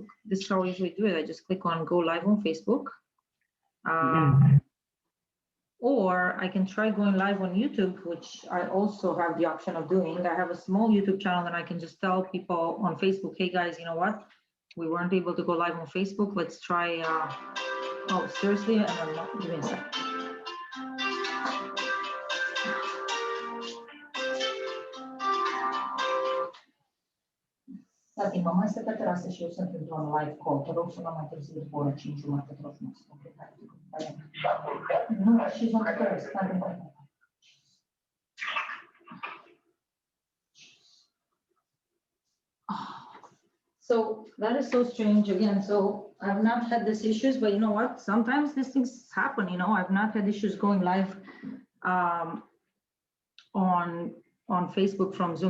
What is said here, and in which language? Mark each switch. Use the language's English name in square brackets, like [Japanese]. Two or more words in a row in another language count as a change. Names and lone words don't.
[English] This is how I usually do it. I just click on go live on Facebook. Or I can try going live on YouTube, which I also have the option of doing. I have a small YouTube channel and I can just tell people on Facebook, hey guys, you know what? We weren't able to go live on Facebook. Let's try, oh, seriously? And I'm not, give me a sec. [Romanian] Tati, mă mai stă pe terasă și eu sunt într-un live call. Te rog să nu mai târzi după ora 5 jumate, te rog frumos. Nu, [English] she's on the terrace. So that is so strange again. So I've not had these issues, but you know what? Sometimes these things happen, you know. I've not had issues going live on Facebook from Zoom.